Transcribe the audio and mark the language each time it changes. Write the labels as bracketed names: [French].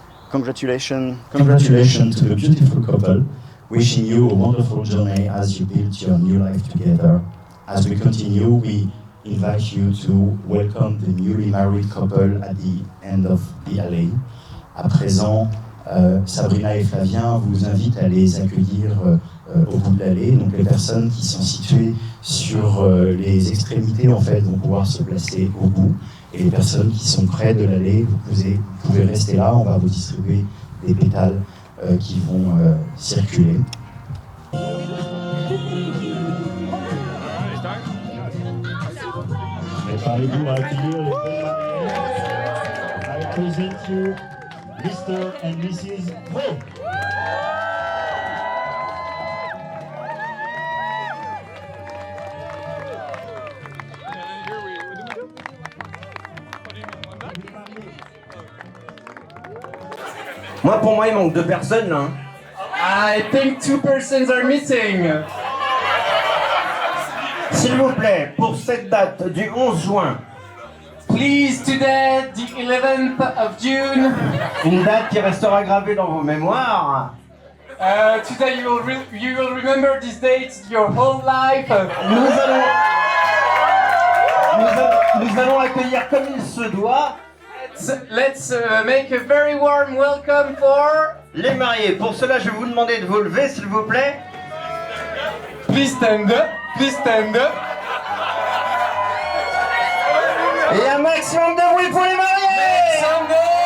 [English] Congratulations to the beautiful couple. Wishing you a wonderful journey as you build your new life together. As we continue, we invite you to welcome the newly married couple at the end of the alley. [French] À présent, Sabrina et Flavien vous invitent à les accueillir au bout de l'allée. Donc les personnes qui sont situées sur les extrémités en fait vont pouvoir se placer au bout. Et les personnes qui sont près de l'allée, vous pouvez rester là. On va vous distribuer des pétales qui vont circuler. Préparez-vous à accueillir les belles mariés. [English] I present you Mr. and Mrs. Ray. [French] Moi, pour moi, il manque 2 personnes là. Hein. [English] I think 2 persons are missing. [French] S'il vous plaît, pour cette date du 11 juin. [English] Please, today, the 11th of June. [French] Une date qui restera gravée dans vos mémoires. [English] Today you will remember this date your whole life. [French] Nous allons accueillir comme il se doit. [English] Let's make a very warm welcome for [French] les mariés. Pour cela, je vais vous demander de vous lever, s'il vous plaît. [English] Please stand up. Please stand up. [French] Et un maximum de bruit pour les mariés.